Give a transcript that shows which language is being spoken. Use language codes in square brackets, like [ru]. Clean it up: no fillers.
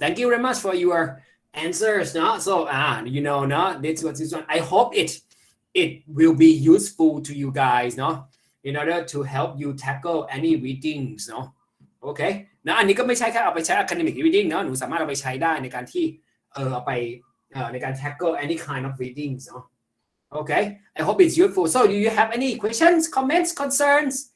[en] Thank you very much for your answers, no? So, no? This one. I hope it will be useful to you guys, no? In order to help you tackle any readings, no? Okay. [th] นะอันนี้ก็ไม่ใช่แค่เอาไปใช้ academic reading เนาะหนูสามารถเอาไปใช้ได้ในการที่เอาไปในการ [en] tackle any kind of readings, no? Okay. I hope it's useful. So, do you have any questions, comments, concerns?